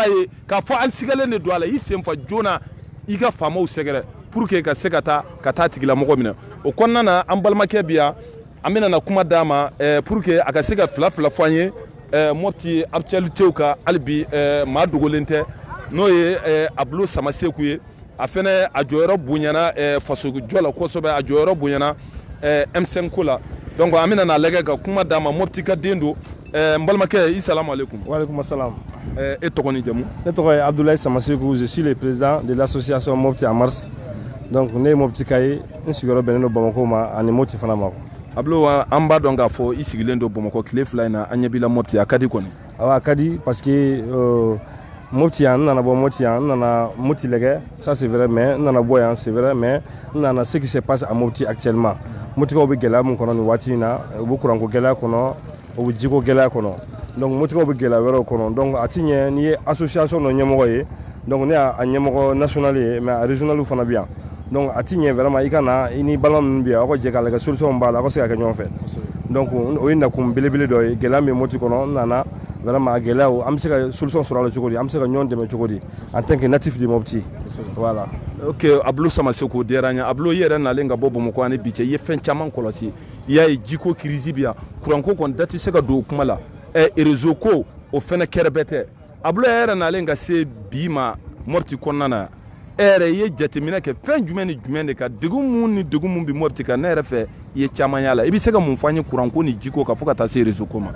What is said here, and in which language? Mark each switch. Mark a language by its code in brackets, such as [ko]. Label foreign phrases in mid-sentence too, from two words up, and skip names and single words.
[bm] ye k'a fɔ an sigalen de don a la i senfa joona i ka faamaw sɛgɛrɛ [fr] pour que [bm] ka se ka taa tigilamɔgɔ minɛ o kɔnɔna na an balimakɛ bi yan an bɛna na kuma d'a ma [fr] pour que [bm] a ka se ka fila fɔ an ye Mopti actualitéw kan hali bi maa dogolen tɛ n'o ye Abulo Samaseku ye a fɛnɛ a jɔyɔrɔ bonyana faso jɔ la kosɛbɛ a jɔyɔrɔ bonyana M5 ko la donc an bɛna n'a lajɛ ka kuma d'a ma Mopti ka den don n balimakɛ i [ar] السلام عليكم. وعليكم السلام. [bm] E tɔgɔ ni jamu? Ne tɔgɔ ye Abdoulaye Samaseku, [fr] je suis le président de l'association Mopti en marche. [bm] donc ne ye Moptika ye n sigiyɔrɔ bɛnnen don Bamako ma ani Mopti fana ma. Ablo an b'a dɔn k'a fɔ i sigilen don Bamako tile 2 in na an ɲɛ b'i la Mopti a ka di kɔni. Awɔ a ka di [fr] parce que [bm] Mopti yan n nana bɔ Mopti yan n nana Mopti lajɛ [fr] ça c'est vrai mais [bm] n nana bɔ yan [fr] c'est vrai mais [bm] n nana [fr] ce qui se passe à Mopti actuellement. [bm] Moptikaw bɛ gɛlɛya min kɔnɔ nin waati in na u bɛ kuranko gɛlɛya kɔnɔ u bɛ jiko gɛlɛya kɔnɔ donc Moptikaw bɛ gɛlɛya wɛrɛw kɔnɔ donc a ti ɲɛ n'i ye association dɔ ɲɛmɔgɔ ye donc ne y'a ɲɛmɔgɔ national ye mais a régional fana bɛ yan donc a ti ɲɛ vraiment i ka na i ni balima minnu bɛ yan aw ka jɛ k'a lajɛ solution b'a la aw ka se ka kɛ ɲɔgɔn fɛ donc o ye nakun belebele dɔ ye gɛlɛya min bɛ Mopti kɔnɔ n nana vraiment a gɛlɛyaw an bɛ se ka solution sɔrɔ a la cogo di an bɛ se ka ɲɔgɔn dɛmɛ cogo di [fr] en tant que natif de Mopti voilà. [bm] Ok, Ablo Samaseku diyara n ye. Ablo i yɛrɛ nalen ka bɔ Bamako ani bi cɛ i ye fɛn caman kɔlɔsi i y'a ye jiko crise bi yan kuranko kɔni da tɛ se ka don o kuma la réseau ko o fɛnɛ kɛrɛbɛ tɛ Ablo yɛrɛ nalen ka se bi ma Mopti kɔnɔna na e yɛrɛ i ye jateminɛ kɛ fɛn jumɛn ni jumɛn de kan degun mun bi Mopti kan ne yɛrɛ fɛ i ye caman y'a la i bɛ se ka mun fɔ an ye kuranko ni jiko kan fo ka taa se réseau ko ma.